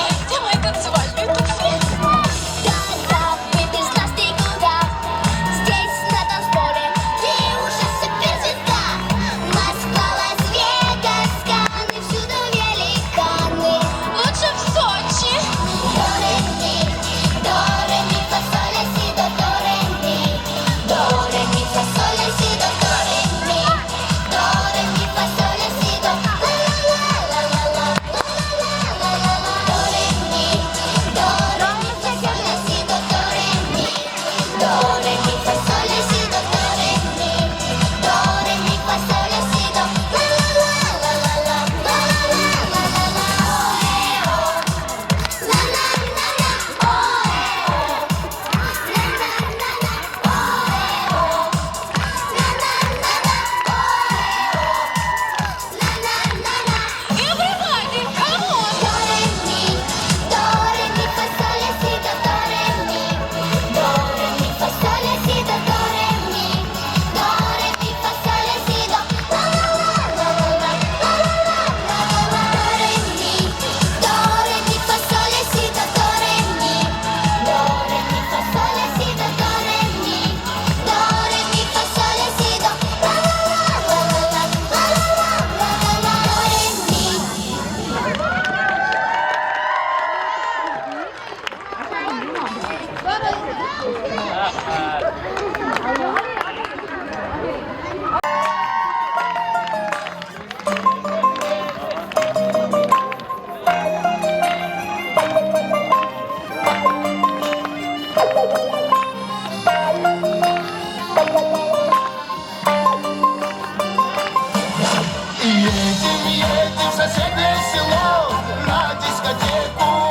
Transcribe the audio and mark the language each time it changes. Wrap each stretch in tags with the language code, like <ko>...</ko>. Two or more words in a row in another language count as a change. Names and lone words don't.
<ru>Где мои танцевальные туфли? Да-да, вы без нас никуда. Здесь на танцполе ты уже суперзвезда. Москва, Лас-Вегас, Канны, всюду великаны. Лучше в Сочи. До ре ми, фа соль ля си до ре ми, до ре ми фа соль ля си до ре ми, до ре ми фа соль ля си до ла ла ла ла ла ла ла ла. До ре ми, фа соль ля си до ре ми, до ре ми фа соль ля си до ре ми, до ре ми фа соль ля си до ла ла ла ла ла ла ла ла ла.</ru> <en>Everybody, come on! Do re mi, fa sol la si do re mi, do re mi fa sol la si do re mi, do re mi fa sol la si do la la la la la la la la. Do re mi, fa sol la si do re mi, do re mi fa sol la si do re mi, do re mi fa sol la si do la la la la la la la la. Do re mi.</en> <ru>Едем в соседнее село на дискотеку.</ru>